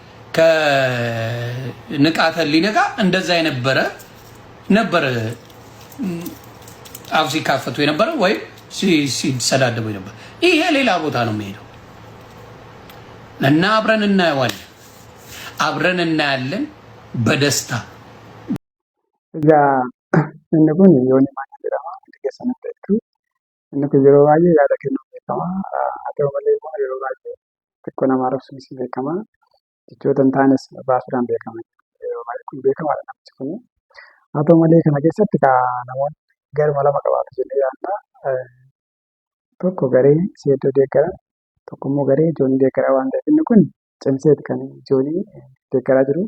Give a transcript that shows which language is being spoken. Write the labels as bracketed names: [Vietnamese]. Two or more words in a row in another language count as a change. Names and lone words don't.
[Amharic] ከንቃተ ህሊና ጋር እንደዛ ነበር አፍ ሲካፈቱ የነበረ ወይም ሲሰዳደቡ የነበረ። ይሄ ሌላ ቦታ ነው የሚሄደው እና አብረን እናየዋለን፣ አብረን እናያለን በደስታ [Oromo] inni kun yoon maal jedhama keessan beektu inni kun yeroo baay'ee yaada kennuun beekama haa ta'u malee immoo yeroo baay'ee xiqqoo nama arrabsuunis beekama jechoota hin taanes baasuudhaan beekama yeroo baay'ee kun beekamaadha namichi kun haa ta'u malee kana keessatti namoonni garuma lama qabaatu jennee yaadna tokko garee seeddoo deeggaran tokko immoo garee joonii deeggaraa waan ta'eef inni kun cimseeti kan joonii deeggaraa jiru.